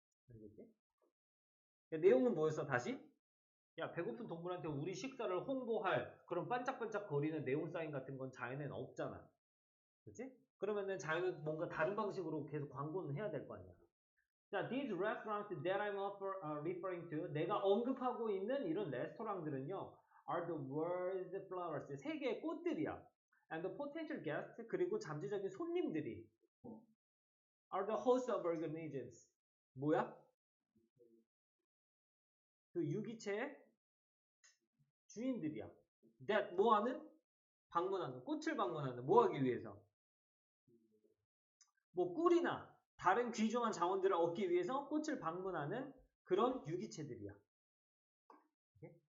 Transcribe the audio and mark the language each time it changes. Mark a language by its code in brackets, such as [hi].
[ko] 알겠지? 그러니까 내용은 뭐였어 다시? 야, 배고픈 동물한테 우리 식사를 홍보할 그런 반짝반짝 거리는 네온 사인 같은 건 자연에는 없잖아. 그치? 그러면은 자연은 뭔가 다른 방식으로 계속 광고는 해야 될 거 아니야. [en] 자, these restaurants that I'm referring to, [ko] 내가 언급하고 있는 이런 레스토랑들은요, [en] are the world's flowers, [ko] 세계의 꽃들이야. [en] And the potential guests, [ko] 그리고 잠재적인 손님들이 [en] are the hosts of organisms. [ko] 뭐야? 그 유기체의 주인들이야. [en] that [ko] 뭐하는? 방문하는, 꽃을 방문하는, 뭐하기 위해서? 뭐 꿀이나 다른 귀중한 자원들을 얻기 위해서 꽃을 방문하는 그런 유기체들이야. 오케이?